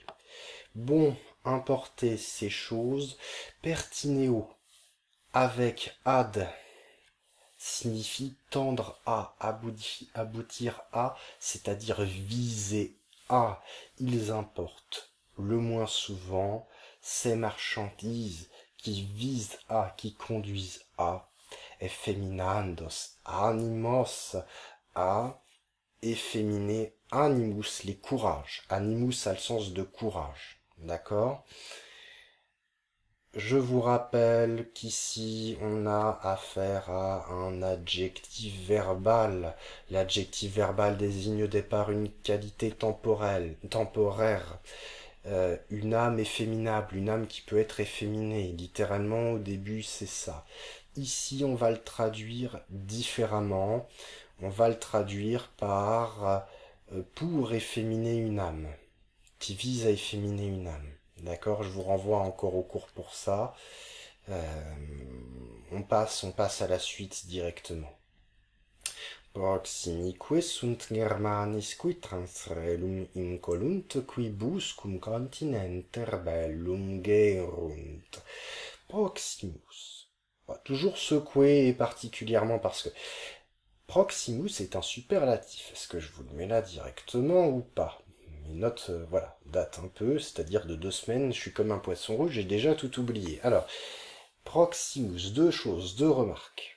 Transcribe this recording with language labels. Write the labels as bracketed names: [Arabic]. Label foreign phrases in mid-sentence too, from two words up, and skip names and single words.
[French] Bon, importer ces choses, pertinéo, avec ad, signifie tendre à, aboutir à, c'est-à-dire viser à. Ils importent le moins souvent ces marchandises qui visent à, qui conduisent à, [Latin] effeminandos, animos, [French] à efféminer animus, les courages. Animus a le sens de courage, d'accord? Je vous rappelle qu'ici, on a affaire à un adjectif verbal. L'adjectif verbal désigne au départ une qualité temporaire, une âme efféminable, une âme qui peut être efféminée. Littéralement, au début, c'est ça. Ici, on va le traduire différemment. On va le traduire par pour efféminer une âme, qui vise à efféminer une âme. D'accord, je vous renvoie encore au cours pour ça. On passe à la suite directement. [Latin] Proximique sunt Germanis qui transrelum incolunt quibus cum continenter bellum gerunt. [French] Proximus. Toujours secoué et particulièrement parce que Proximus est un superlatif. Est-ce que je vous le mets là directement ou pas? Mes notes, voilà, datent un peu, c'est-à-dire de 2 semaines, je suis comme un poisson rouge, j'ai déjà tout oublié. Alors, Proximus, 2 choses, 2 remarques.